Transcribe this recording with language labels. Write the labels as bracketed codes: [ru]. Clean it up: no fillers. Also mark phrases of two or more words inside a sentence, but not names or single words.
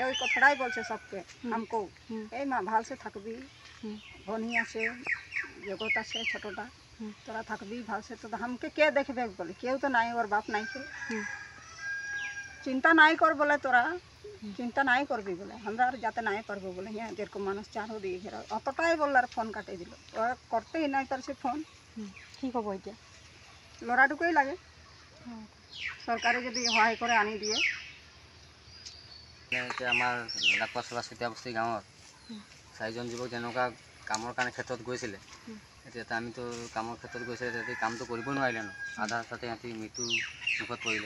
[bn] ওই কথাটাই বলছে সবকে আমকেও, এই মা ভালসে থাকবি, ভনি আছে, জগৎ আছে ছোটটা, তোরা থাকবি ভালসে, তো আমাকে কে দেখবে বলে, কেউ তো নাই, ওর বাপ নাই, কে চিন্তা নাই কর বলে, তোরা চিন্তা নাই করবি বলে, আমরা আর যাতে নাই পারবো বলে, হ্যাঁ যেরকম মানুষ চারও দিয়ে ঘেরা, অতটাই বললো আর ফোন কাটে দিল। ওরা করতেই নাই পারছে ফোন। [as] কি খব এতিয়া? [bn] লড়াটুকুই লাগে, সরকারে যদি সহায় করে আনি দিয়ে। [as] এতিয়া আমাৰ লাকোৱা চলা চুতীয়া বস্তি গাঁৱত 4জন যুৱক যেনেকুৱা কামৰ কাৰণে ক্ষেত্ৰত গৈছিলে, এতিয়া আমিতো কামৰ ক্ষেত্ৰত গৈছিলে, সিহঁতি কামটো কৰিব নোৱাৰিলে ন, আধা ৰাস্তাতে সিহঁতি মৃত্যু মুখত পৰিলে।